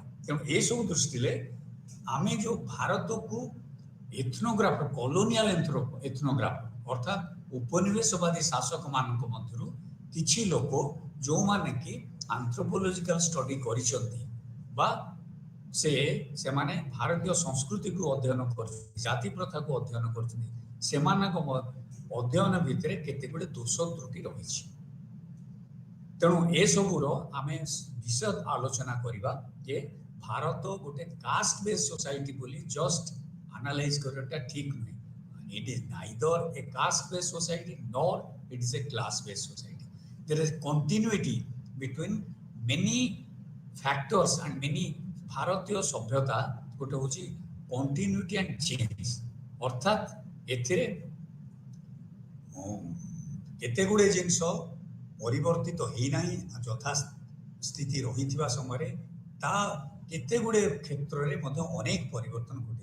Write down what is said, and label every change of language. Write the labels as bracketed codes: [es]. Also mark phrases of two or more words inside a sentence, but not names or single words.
[or] ତେଣୁ ଏସବୁ ଦୃଷ୍ଟିରେ ଆମେ ଯେଉଁ ଭାରତକୁ [en] ethnographer colonial ethnographer [or] ଅର୍ଥାତ୍ ଉପନିବେଶବାଦୀ ଶାସକମାନଙ୍କ ମଧ୍ୟରୁ କିଛି ଲୋକ ଯେଉଁମାନେ କି [en] anthropological study [or] କରିଛନ୍ତି ବା ସେମାନେ ଭାରତୀୟ ସଂସ୍କୃତିକୁ ଅଧ୍ୟୟନ କରୁଛନ୍ତି, ଜାତି ପ୍ରଥାକୁ ଅଧ୍ୟୟନ କରୁଛନ୍ତି, ସେମାନଙ୍କ ଅଧ୍ୟୟନ ଭିତରେ କେତେଗୁଡେ ଦୋଷ ତ୍ରୁଟି ରହିଛି। ତେଣୁ ଏସବୁର ଆମେ ବିଶଦ ଆଲୋଚନା କରିବା ଯେ ଭାରତ ଗୋଟେ [en] caste base society [or] ବୋଲି [en] just analyze [or] କରିବାଟା ଠିକ୍ ନୁହେଁ। [en] It is neither a caste-based society nor it is a class-based society. There is continuity between many factors and many [or] ଭାରତୀୟ ସଭ୍ୟତା ଗୋଟେ ହେଉଛି [en] continuity and change. [or] ଅର୍ଥାତ୍ ଏଥିରେ କେତେ ଗୁଡ଼ିଏ ଜିନିଷ ପରିବର୍ତ୍ତିତ ହେଇନାହିଁ ଯଥାସ୍ଥିତି ରହିଥିବା ସମୟରେ, ତା କେତେ ଗୁଡ଼ିଏ କ୍ଷେତ୍ରରେ ମଧ୍ୟ ଅନେକ ପରିବର୍ତ୍ତନ ଘଟେ।